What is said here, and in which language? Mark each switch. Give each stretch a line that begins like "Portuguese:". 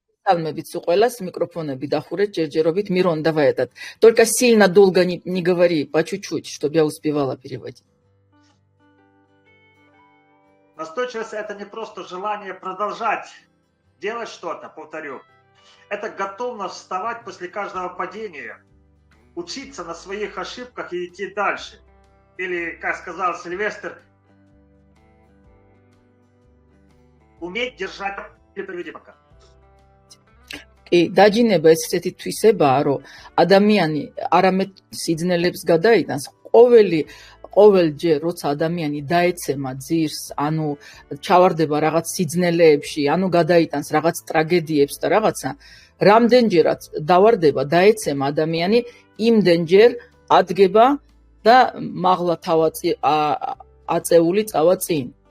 Georgian: Салмებით ყველას микрофонები დახურეთ ჯერჯერობით.
Russian: Мирон, давай этот. Только сильно долго не говори, по чуть-чуть, чтобы я успевала переводить. Настойчивость это не просто желание продолжать делать что-то, повторю. Это готовность вставать после каждого падения, учиться на своих ошибках и идти дальше. Или, как сказал Сильвестр, уметь держать... Переведи пока.
Georgian: დაჯინება ეს ესეთი თვისებაა, რომ ადამიანი არამედ სიძნელებს გადაიტანს, ყოველჯერ როცა ადამიანი დაეცემა ძირს, ანუ ჩავარდება რაღაც სიძნელეებში, ანუ გადაიტანს რაღაც ტრაგედიებს და რაღაცა, რამდენჯერაც დავარდება, დაეცემა ადამიანი, იმდენჯერ ადგება და მაღლა თავი აწეული წავა წინ.